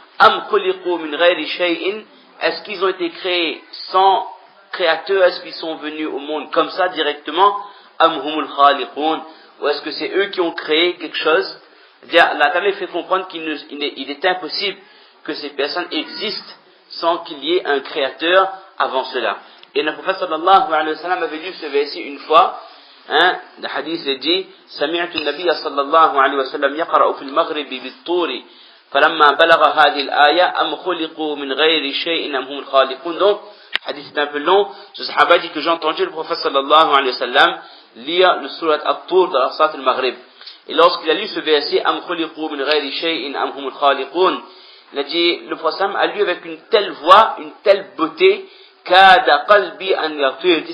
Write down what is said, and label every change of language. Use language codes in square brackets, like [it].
[ar] Am khuliqu min ghayri shay'in, [fr] est-ce qu'ils ont été créés sans créateur, est-ce qu'ils sont venus au monde comme ça directement, [ar] am humul khaliqun, [fr] ou est-ce que c'est eux qui ont créé quelque chose? C'est-à-dire Allah ta'ala fait comprendre qu'il est impossible que ces personnes existent sans qu'il y ait un créateur avant cela. Et le prophète sallallahu alayhi wa sallam avait lu ce verset une fois, le hadith est dit [ar] سمعت النبي صلى الله عليه وسلم يقرأ في المغرب بالطور فلما بلغ هذه الآية أم خلقوا من غير شيء أم هم الخالقون. [fr] Donc hadith est un peu long. Ce sahaba dit que j'ai entendu le prophète sallallahu alayhi wa sallam lire le surat At-Tur dans la salat al-Maghrib. Et lorsqu'il a lu ce verset [ar] Am khuliqu min ghayri shay'in am humul khaliqun, [fr] il a dit le prophète a lu avec une telle voix, une telle beauté, [ar] kada qalbi an yaghfir.